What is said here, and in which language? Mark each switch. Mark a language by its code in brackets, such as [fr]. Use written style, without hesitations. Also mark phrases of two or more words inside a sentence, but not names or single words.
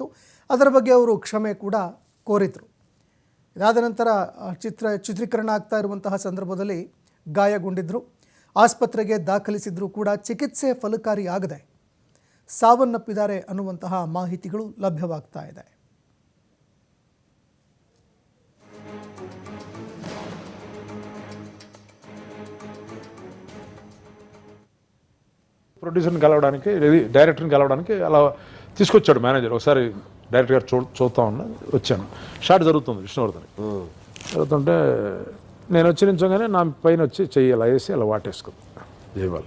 [kn] ಅದರ ಬಗ್ಗೆ ಅವರು ಕ್ಷಮೆ ಕೂಡ ಕೋರಿದರು. ಇದಾದ ನಂತರ ಚಿತ್ರೀಕರಣ ಆಗ್ತಾ ಇರುವಂತಹ ಸಂದರ್ಭದಲ್ಲಿ ಗಾಯಗೊಂಡಿದ್ದರು. ಆಸ್ಪತ್ರೆಗೆ ದಾಖಲಿಸಿದ್ರೂ ಕೂಡ ಚಿಕಿತ್ಸೆ ಫಲಕಾರಿ ಆಗದೆ ಸಾವನ್ನಪ್ಪಿದ್ದಾರೆ ಅನ್ನುವಂತಹ ಮಾಹಿತಿಗಳು ಲಭ್ಯವಾಗ್ತಾ ಇದೆ. [te] ప్రొడ్యూసర్ని కలవడానికి డైరెక్టర్ని కలవడానికి అలా తీసుకొచ్చాడు మేనేజర్. ఒకసారి డైరెక్టర్ గారు చూస్తా ఉన్నా వచ్చాను. షాట్ జరుగుతుంది విష్ణువర్ధన్ జరుగుతుంటే నేను వచ్చి నించోగానే నా పైన వచ్చి చెయ్యి అలా వేసి అలా వాటేసుకుంది జయవాళ్ళు.